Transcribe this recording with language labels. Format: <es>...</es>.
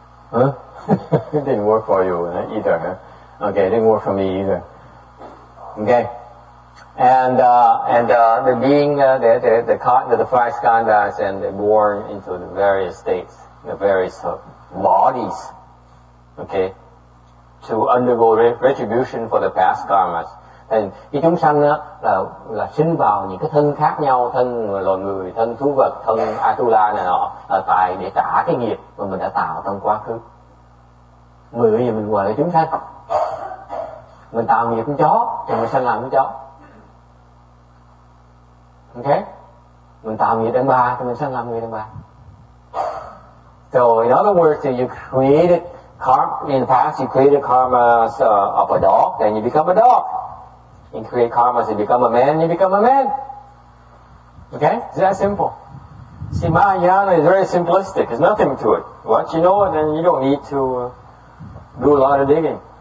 <en>Huh? It didn't work for you either, huh? Okay, it didn't work for me either. Okay, and the being the 5 skandhas and they're born into the various states, the various bodies. Okay. To undergo retribution for the past karmas.</en> <vi>And cái chúng sanh đó là sinh vào những cái thân khác nhau, thân loài người, thân thú vật, thân Atula này nọ, tại để trả cái nghiệp mà mình đã tạo trong quá khứ. Người bây giờ mình gọi là chúng sanh. Mình tạo nghiệp con chó thì mình sanh làm con chó. Ok? Mình tạo nghiệp đàn bà thì mình sanh làm người đàn bà.</vi> <en>So in other words, you created in the past, you created karmas of a dog, then you become a dog. You create karmas, you become a man, you become a man. Okay? It's that simple. See, Mahayana is very simplistic. There's nothing to it. Once you know it, then you don't need to do a lot of digging.</en>